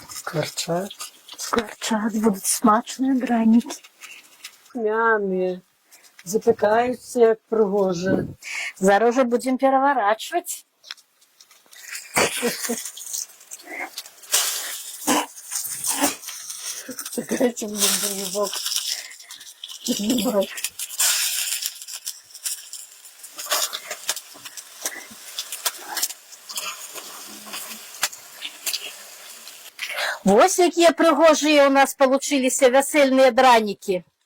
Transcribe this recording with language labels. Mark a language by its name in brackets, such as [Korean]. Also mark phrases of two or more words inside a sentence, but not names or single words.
[Russian] Скворчать. Скворчат, будут смачные драники. Пухмяные. Запекаются, [Belarusian] як пригоже. [Russian] Зараз же будем переворачивать. Дайте мне другой бок. [Belarusian] Вось якія прыгожыя у нас получились вясельныя дранікі.